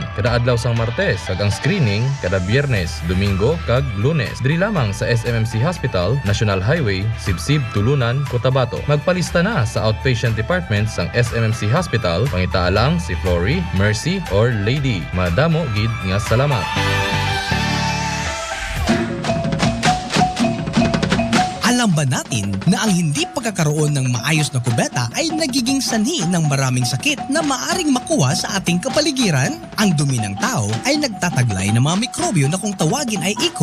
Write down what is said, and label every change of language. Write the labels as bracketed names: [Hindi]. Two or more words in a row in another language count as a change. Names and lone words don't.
[Hiligaynon] Kada adlaw sang Martes kag ang screening kada Biyernes, Domingo kag Lunes. Diri lamang sa SMMC Hospital, National Highway, Sibsib, Tulunan, Cotabato. Magpalista na sa [English] outpatient department [Hiligaynon] sang SMMC Hospital. Pangitaa lang si Flory, Mercy or Lady. Madamo gid nga salamat. [Filipino] Alam ba natin na ang hindi pagkakaroon ng maayos na kubeta ay nagiging sanhi ng maraming sakit na maaring makuha sa ating kapaligiran? Ang dumi ng tao ay nagtataglay ng mga mikrobyo na kung tawagin ay E.